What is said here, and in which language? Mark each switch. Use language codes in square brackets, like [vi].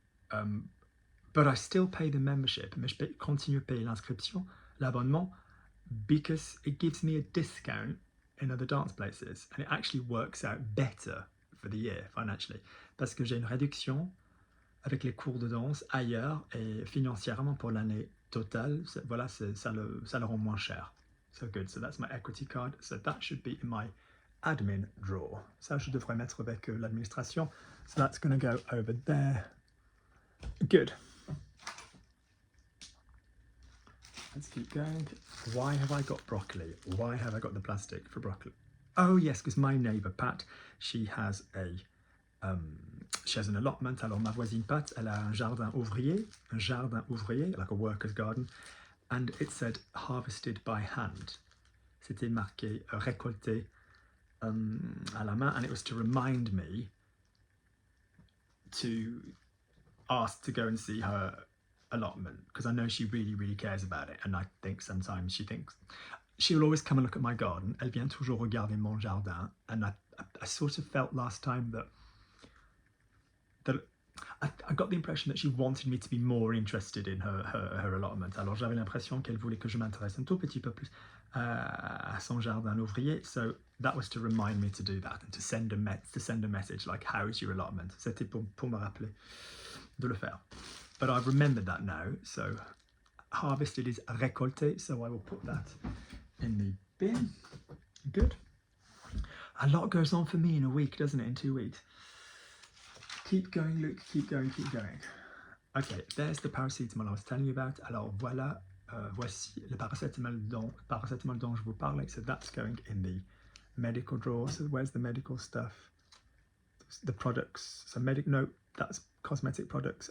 [en] But I still pay the membership. [fr] Mais je continue à payer l'inscription, l'abonnement, [en] because it gives me a discount in other dance places, and it actually works out better for the year financially, [fr] parce que j'ai une réduction avec les cours de danse ailleurs et financièrement pour l'année totale. Voilà, ça le rend moins cher. [en] So good. So that's my equity card. So that should be in my admin drawer. [fr] Ça, je devrais mettre avec l'administration. [en] So that's going to go over there. Good. Let's keep going. Why have I got broccoli? Why have I got the plastic for broccoli? Oh yes, because my neighbour Pat, she has an allotment. [fr] Alors ma voisine Pat, elle a un jardin ouvrier, [en] like a worker's garden, and it said harvested by hand. [fr] C'était marqué récolté à la main, [en] and it was to remind me to ask to go and see her allotment, because I know she really, really cares about it, and I think sometimes she'll always come and look at my garden. [fr] Elle vient toujours regarder mon jardin, [en] and I sort of felt last time that I got the impression that she wanted me to be more interested in her allotment. [fr] Alors j'avais l'impression qu'elle voulait que je m'intéresse un tout petit peu plus à son jardin ouvrier. [en] So that was to remind me to do that and to send a message like, how is your allotment? [fr] C'était pour me rappeler de le faire. [en] But I've remembered that now. So harvested is récolté. So I will put that in the bin. Good. A lot goes on for me in a week, doesn't it? In 2 weeks. Keep going, Luke. Keep going, keep going. Okay, there's the paracetamol I was telling you about. [fr] Alors voilà, voici le paracétamol dont je vous parlais. [en] So that's going in the medical drawer. So where's the medical stuff? The products. So no, that's cosmetic products.